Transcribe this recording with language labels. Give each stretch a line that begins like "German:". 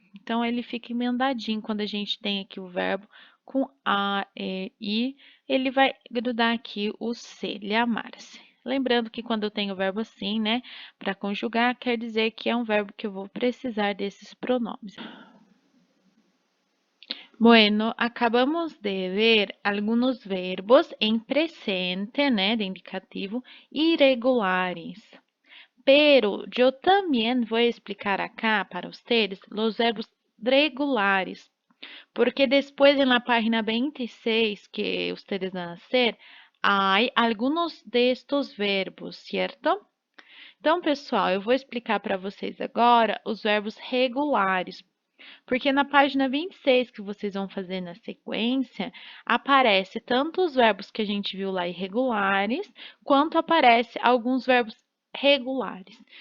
Portuguese: Então, ele fica emendadinho quando a gente tem aqui o verbo com a, e, ele vai grudar aqui o se, lhamar-se. Lembrando que quando eu tenho o verbo assim, né, para conjugar, quer dizer que é um verbo que eu vou precisar desses pronomes.
Spanish: Bueno, acabamos de ver algunos verbos en presente, né, de indicativo, irregulares. Pero yo también voy a explicar acá para ustedes los verbos regulares, porque después en la página 26 que ustedes van a hacer, hay algunos de estos verbos, ¿cierto?
Portuguese: Então, pessoal, eu vou explicar para vocês agora os verbos regulares, porque na página 26 que vocês vão fazer na sequência, aparece tanto os verbos que a gente viu lá irregulares, quanto aparece alguns verbos regulares.